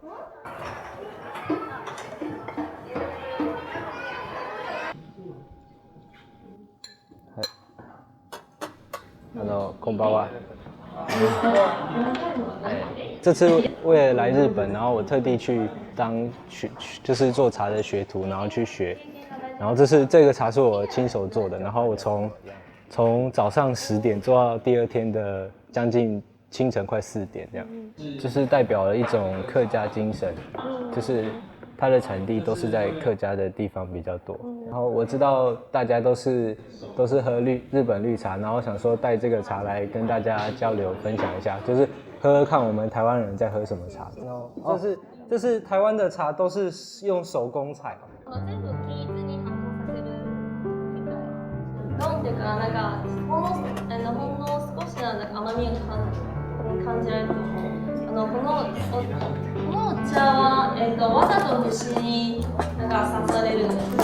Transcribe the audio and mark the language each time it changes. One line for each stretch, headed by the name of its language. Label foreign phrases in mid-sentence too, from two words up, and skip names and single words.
Japanese: こんばんは。
Chinese: 这次为了来日本，然后我特地去当就是做茶的学徒，然后去学。然后这个茶是我亲手做的，然后我从早上10点做到第2天的将近清晨快4点这样，就是代表了一种客家精神，就是它的产地都是在客家的地方比较多。然后我知道大家都是喝日本绿茶，然后想说带这个茶来跟大家交流分享一下，就是喝喝看我们台湾人在喝什么茶。这是台湾的茶都是用手工采。
Japanese: 飲んでからなんかほんの少しなんだか甘みを感じられると思う。このお茶はわざと虫になんか刺されるんです。